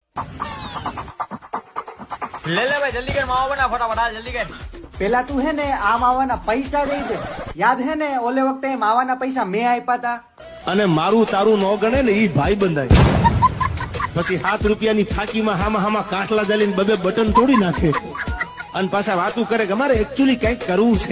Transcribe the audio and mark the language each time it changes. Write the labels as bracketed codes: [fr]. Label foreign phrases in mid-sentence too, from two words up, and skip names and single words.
[hi] ले ले भाई जल्दी कर, मावा बना फटाफट, आ जल्दी कर। [gu] પેલા તું હે ને આ માવાના પૈસા દઈ દે. યાદ હે ને ઓલે વખતે માવાના પૈસા મેં આપ્યા હતા. અને મારું તારું નો ગણે ને ઈ ભાઈ બંધાય. પછી 7 રૂપિયાની ફાકીમાં હામાં કાંઠલા જાલીને બબે બટન તોડી નાખે અને પાછા વાતું કરે કે અમારે એકચ્યુઅલી કંઈક કરવું છે.